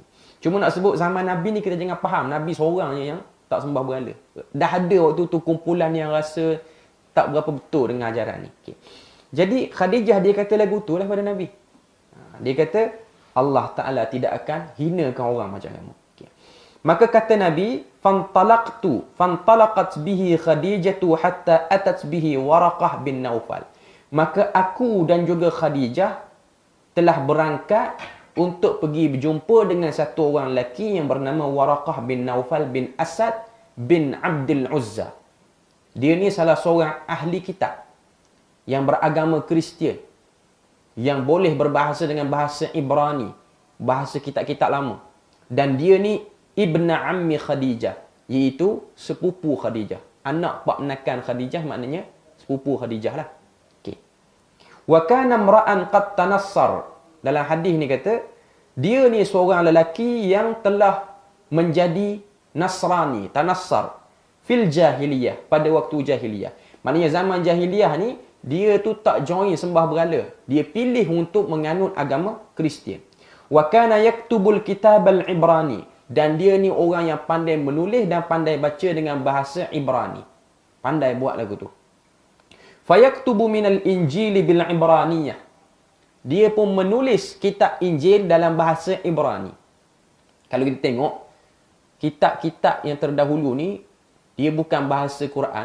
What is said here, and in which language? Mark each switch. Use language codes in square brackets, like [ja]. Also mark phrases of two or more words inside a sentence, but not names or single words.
[ms] Cuma nak sebut zaman Nabi ni, kita jangan faham Nabi seorang je yang tak sembah berhala. Dah ada waktu tu kumpulan yang rasa tak berapa betul dengan ajaran ni. Okay. Jadi Khadijah dia kata lagu tu lah pada Nabi. Dia kata Allah Ta'ala tidak akan hinakan orang macam kamu. Maka kata Nabi, [ar] فانطلقت به خديجة حتى أتت به ورقة بن نوفل. [ms] Maka aku dan juga Khadijah telah berangkat untuk pergi berjumpa dengan satu orang lelaki yang bernama Waraqah bin Naufal bin Asad bin Abdul Uzza. Dia ni salah seorang ahli kitab yang beragama Kristian, yang boleh berbahasa dengan bahasa Ibrani, bahasa kitab-kitab lama. Dan dia ni [ar] ابن عم خديجة, [ms] iaitu sepupu Khadijah. Anak pak menakan Khadijah, maknanya sepupu Khadijah lah. Okay. [ar] وكان امرأ قد تنصر. [ms] Dalam hadis ni kata, dia ni seorang lelaki yang telah menjadi Nasrani, tanassar, [ar] في الجاهلية, [ms] pada waktu jahiliyah. Maknanya zaman jahiliyah ni, dia tu tak join sembah berhala. Dia pilih untuk menganut agama Kristian. [ar] وكان يكتب الكتاب العبراني. [ms] Dan dia ni orang yang pandai menulis dan pandai baca dengan bahasa Ibrani. Pandai buat lagu tu. [ar] فيكتب من الإنجيل بالعبرانية. [ms] Dia pun menulis kitab Injil dalam bahasa Ibrani. Kalau kita tengok, kitab-kitab yang terdahulu ni, dia bukan bahasa Quran.